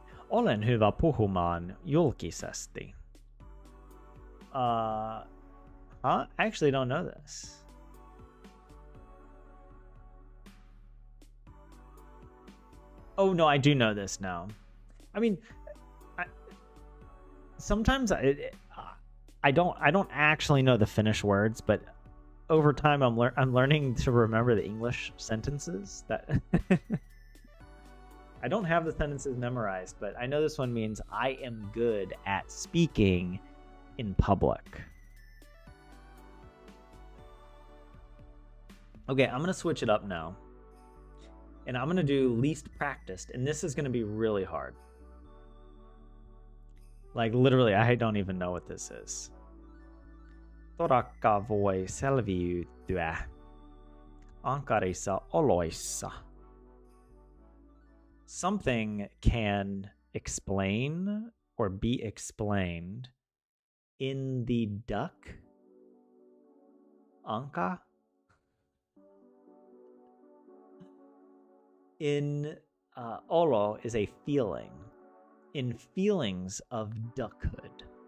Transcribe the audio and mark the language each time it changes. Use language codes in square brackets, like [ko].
[fi] Olen hyvä puhumaan julkisesti. [en] I actually don't know this. Oh, no, I do know this now. I mean, sometimes I don't actually know the Finnish words, but over time I'm learning to remember the English sentences. That I don't have the sentences memorized, but I know this one means I am good at speaking in public. Okay, I'm gonna switch it up now. And I'm gonna do least practiced, and this is gonna be really hard. Like literally, I don't even know what this is. [fi] Torakka voi selviytyä ankarissa oloissa. [en] Something can explain or be explained in the duck. Anka? In olo is a feeling. In feelings of duckhood.